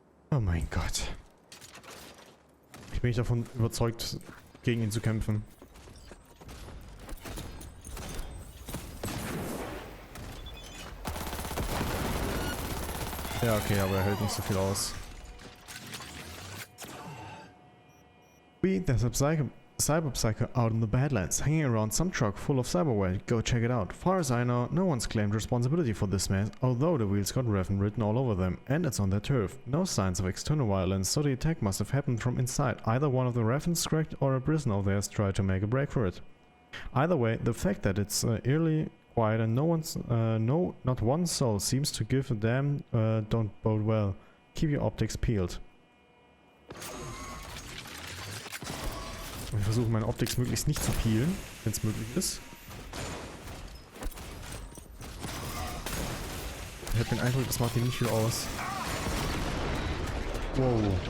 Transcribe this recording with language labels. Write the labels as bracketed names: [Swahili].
[German] Oh mein Gott. Ich bin nicht davon überzeugt, gegen ihn zu kämpfen. Ja, okay, aber er hält nicht so viel aus. [English] There's a cyberpsycho out in the Badlands, hanging around some truck full of cyberware. Go check it out. Far as I know, no one's claimed responsibility for this mess, although the wheels got Revan written all over them, and it's on their turf. No signs of external violence, so the attack must have happened from inside. Either one of the Ravens cracked or a prisoner of theirs tried to make a break for it. Either way, the fact that it's eerily quiet and not one soul seems to give a damn don't bode well. Keep your optics peeled. [German] Ich versuche meine Optics möglichst nicht zu peelen, wenn es möglich ist. Ich habe den Eindruck, das macht ihm nicht viel aus. [English] Wow.